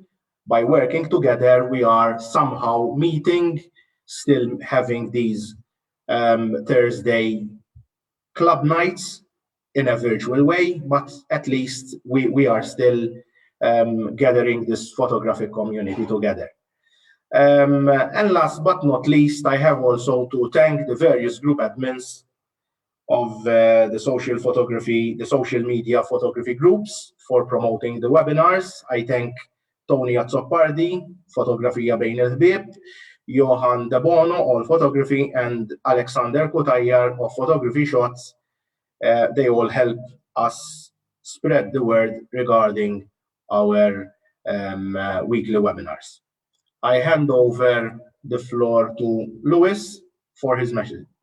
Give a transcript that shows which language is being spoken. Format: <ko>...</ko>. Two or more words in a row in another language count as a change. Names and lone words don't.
<en>By working together, we are somehow meeting, still having these Thursday club nights in a virtual way, but at least we are still gathering this photographic community together. And last but not least, I have also to thank the various group admins of the social media photography groups for promoting the webinars. I thank Tony Azzopardi, Fotografija Bejn il-Ħbieb, Johan De Bono, All Photography, and Alexander Cutajar of Photography Shots. They all help us spread the word regarding our weekly webinars. I hand over the floor to Lewis for his message.</en>